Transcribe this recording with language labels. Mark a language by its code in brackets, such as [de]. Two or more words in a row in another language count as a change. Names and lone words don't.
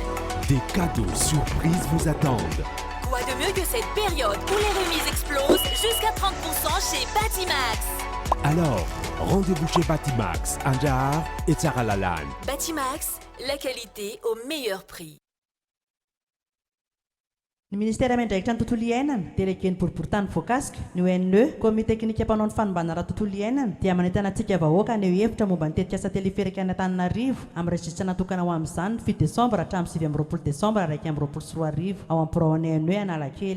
[fr] Des cadeaux surprises vous attendent. Quoi de mieux que cette période où les remises explosent jusqu'à 30% chez Batimax. Alors, rendez-vous chez Batimax, Anjar et Sarah Lalanne. Batimax, la qualité au meilleur prix. [mg] Ny ministera mendraikitra ny tontolo iainana delegueny boriboritany voakasika ny ONE komite teknika mpanao ny fanombana raha tontolo iainana dia manentana antsika vahoaka aneo hevitra momba ny tetikasa teleferika ny Antananarivo amin'ny registra natokana ho amin'izany ny 7 desambra hatramin'ny 9 desambra 2024 ao amin'ny birao ONE Analakely.